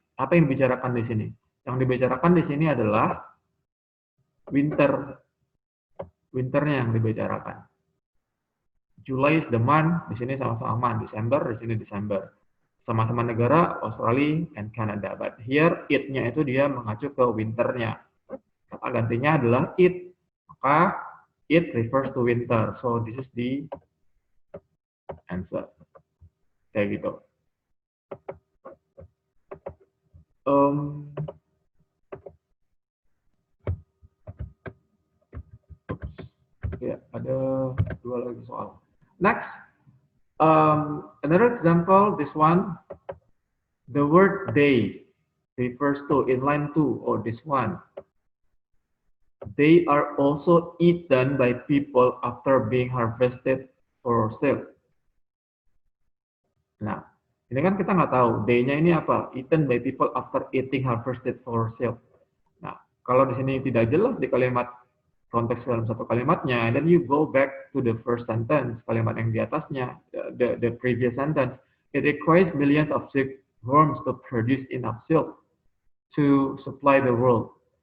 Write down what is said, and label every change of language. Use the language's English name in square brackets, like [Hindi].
[Indonesian] Apa yang dibicarakan di sini? Yang dibicarakan di sini adalah winter. Winternya yang dibicarakan. [English] July is the month, [Indonesian] di sini sama-sama [English] month. [Indonesian] December, di sini December. Sama-sama negara, Australia and Canada. [English] But here, [Indonesian] it-nya itu dia mengacu ke winternya. Kata gantinya adalah it. Maka, [English] it refers to winter. So, this is the answer. [Indonesian] Kayak gitu. Ya, ada 2 lagi soal. [English] Next, another example, this one, the word they refers to in line 2, or this one. They are also eaten by people after being harvested for sale. [Indonesian] Nah, ini kan kita nggak tahu, they-nya ini apa? [English] Eaten by people after eating harvested for sale. [Indonesian] Nah, kalau di sini tidak jelas di kalimat konteks dalam satu kalimatnya, [English] then you go back to the first sentence, [Indonesian] kalimat yang di atasnya, [English] the previous sentence. It requires millions of silkworms to produce enough silk to supply the world.